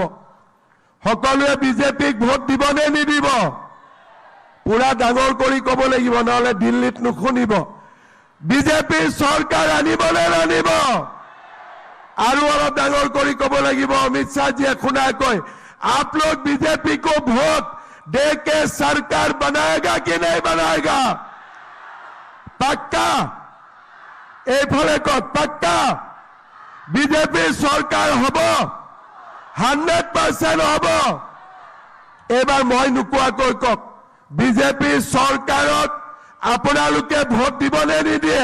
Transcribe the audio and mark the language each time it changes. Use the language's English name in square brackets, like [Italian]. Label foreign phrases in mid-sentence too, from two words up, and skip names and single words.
[Assamese] সকলোৱে বিজেপিক ভোট দিবনে নিদিব? পুৰা ডাঙৰ কৰি ক'ব লাগিব, নহ'লে দিল্লীত নুশুনিব। বিজেপিৰ চৰকাৰ আনিবনে নানিব? আৰু অলপ ডাঙৰ কৰি ক'ব লাগিব, অমিত শ্বাহজীয়ে শুনাকৈ, [Hindi] आप लोग बीजेपी को वोट दे के सरकार बनाएगा कि नहीं बनाएगा? पक्का? [Assamese] এইফালে কওক, पक्का বিজেপি চৰকাৰ হ'ব? 100% হ'ব? এবাৰ মই নোকোৱাকৈ কওক, বিজেপি চৰকাৰক আপোনালোকে ভোট দিবনে নিদিয়ে?